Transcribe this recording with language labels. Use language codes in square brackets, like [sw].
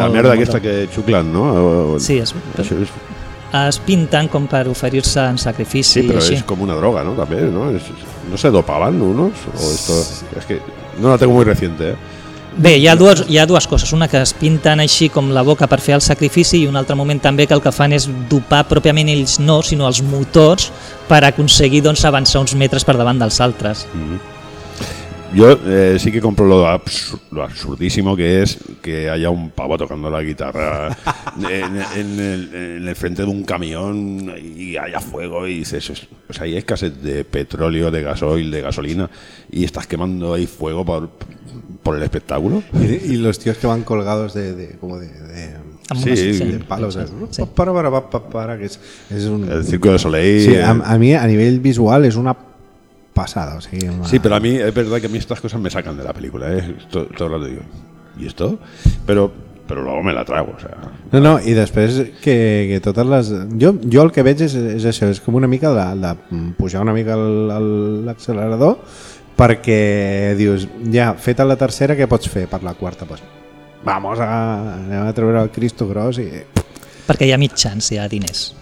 [ca] I la merda aquesta que xuclen, ¿no? Sí, és... Es pinten com per oferir-se en sacrifici. Sí, però així. És com una droga, no? També, no? [es] No se dopaven unos? O esto... Es que no la tengo muy reciente, eh? [ca] Bé, hi ha dues coses. Una que es pinten així com la boca per fer el sacrifici i un altre moment també que el que fan és dopar pròpiament ells no, sinó els motors per aconseguir doncs, avançar uns metres per davant dels altres. Mm-hmm. [es] Yo sí que compro lo absurdísimo que es que haya un pavo tocando la guitarra en el frente de un camión y haya fuego y dices, pues hay escasez de petróleo, de gasoil, de gasolina y estás quemando ahí fuego por el espectáculo. Y los tíos que van colgados de como de sí, sí, de palos, sí. Para que es un, el Circo de Soleil. Sí, a mí a nivel visual es una pasada. O sea, una... Sí, pero a mí es verdad que a mí estas cosas me sacan de la película, todo el rato digo, ¿y esto? Pero luego me la trago, o sea. No, y después que todas las... [ca] Yo el que veig és això, és com una mica la pujar una mica l'accelerador, perquè dius, ja, feta la tercera, què pots fer per la quarta? Pues, anem a treure el Cristo gros i... Perquè hi ha mitjans, hi ha diners.